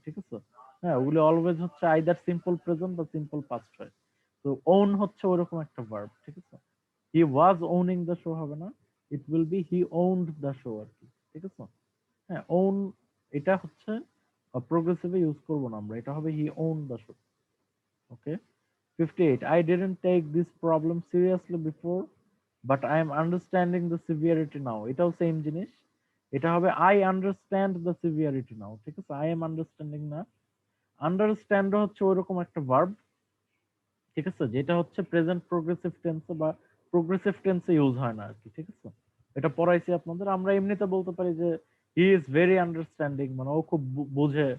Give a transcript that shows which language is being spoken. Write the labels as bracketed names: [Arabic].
[Bangla] ঠিক আছে, হ্যাঁ, ওগুলো অলওয়েজ হচ্ছে আইদার সিম্পল প্রেজেন্ট বা সিম্পল পাস্ট হয়। তো ওন হচ্ছে ওরকম একটা ভার্ব। ঠিক আছে, [English] he was owning the show [Bangla] হবে না, [English] it will be he owned the show [Bangla] আর কি। ঠিক আছে, হ্যাঁ, ওন এটা হচ্ছে প্রোগ্রেসিভে ইউজ করবো না আমরা, এটা হবে [English] He own the show. Okay, 58, I didn't take this problem seriously before, but I am understanding the severity now. [Bangla] এটাও সেম জিনিস, এটা হবে [English] I understand the severity now। [Bangla] ঠিক আছে, [English] I am understanding [Bangla] না, আন্ডারস্ট্যান্ড হচ্ছে ওইরকম একটা ভার্ব। ঠিক আছে, যেটা হচ্ছে প্রেজেন্ট প্রোগ্রেসিভ টেন্সে বা প্রোগ্রেসিভ টেন্সে ইউজ হয় না আর কি। ঠিক আছে, এটা পড়াইছি আপনাদের। আমরা এমনিতে বলতে পারি যে [English] he is very understanding, [Bangla] মানে ও খুব বোঝে।